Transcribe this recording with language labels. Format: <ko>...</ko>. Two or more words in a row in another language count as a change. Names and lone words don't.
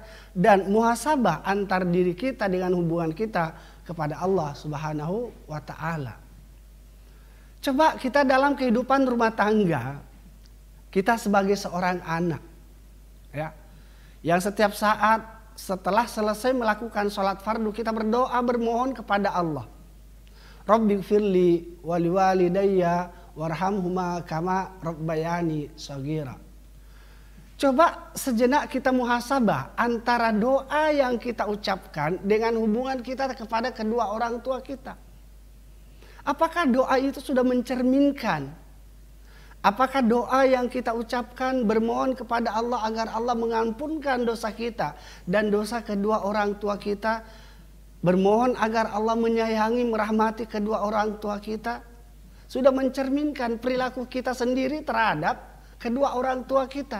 <id>Dan muhasabah antar diri kita dengan hubungan kita kepada Allah</id> <ar>سبحانه وتعالى.</ar> <id>Coba kita dalam kehidupan rumah tangga, kita sebagai seorang anak, ya, yang setiap saat setelah selesai melakukan sholat fardu kita berdoa bermohon kepada Allah.</id> <ar>رب اغفر لي ولوالدي وارحمهما كما ربياني صغيرا.</ar> <id>Coba sejenak kita muhasabah antara doa yang kita ucapkan dengan hubungan kita kepada kedua orang tua kita. Apakah doa itu sudah mencerminkan Apakah doa yang kita ucapkan bermohon kepada Allah agar Allah mengampunkan dosa kita dan dosa kedua orang tua kita, bermohon agar Allah menyayangi, merahmati kedua orang tua kita, sudah mencerminkan perilaku kita sendiri terhadap kedua orang tua kita.</id>